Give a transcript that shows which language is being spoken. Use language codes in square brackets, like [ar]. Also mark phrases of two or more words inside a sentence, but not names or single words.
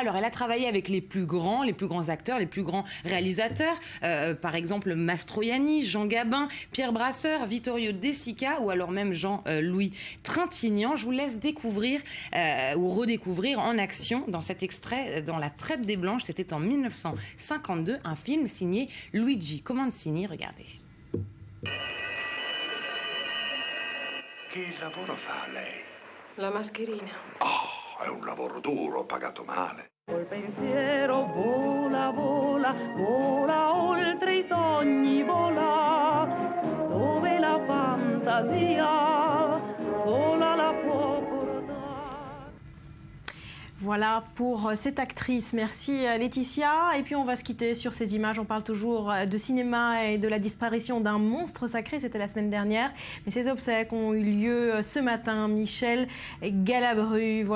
[fr] Alors elle a travaillé avec les plus grands acteurs, les plus grands réalisateurs, par exemple Mastroianni, Jean Gabin, Pierre Brasseur, Vittorio De Sica ou alors même Jean-Louis Trintignant. Je vous laisse découvrir ou redécouvrir en action dans cet extrait dans La Traite des Blanches. C'était en 1952, un film signé Luigi Comencini. Regardez. [it] Che lavoro fa lei? La mascherina. Oh, è un lavoro duro, pagato male. Col pensiero vola, vola, vola oltre i sogni, vola, dove la fantasia sola la può portare. [fr] Voilà pour cette actrice. Merci Laetitia. Et puis on va se quitter sur ces images. On parle toujours de cinéma et de la disparition d'un monstre sacré. C'était la semaine dernière. Mais ces obsèques ont eu lieu ce matin. Michel Galabru, voilà.